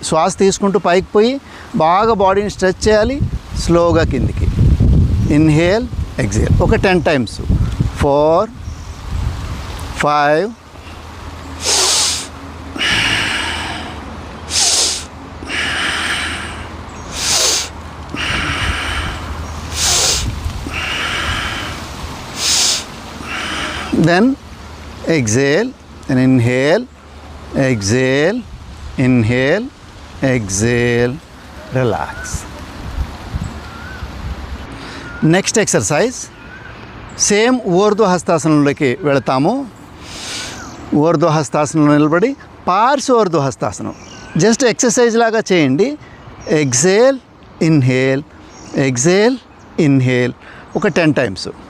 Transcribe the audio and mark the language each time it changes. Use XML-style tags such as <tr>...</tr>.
<te>శ్వాస తీసుకుంటూ పైకి పోయి బాగా బాడీని స్ట్రెచ్ చేయాలి. స్లోగా కిందికి. Inhale, exhale. ఒక 10 times.</te> <en>4, 5, 'Then exhale and inhale, exhale, inhale, exhale, relax.</en> <te>Next exercise same ఊర్ధ్వ హస్తాసనంలోకి వెళతాము. ఊర్ధ్వ హస్తాసనంలో నిలబడి పార్శ్వోర్ధ్వ హస్తాసనం జస్ట్ ఎక్సర్సైజ్ లాగా చేయండి. Exhale, inhale, exhale, inhale. ఒక 10 times.</te>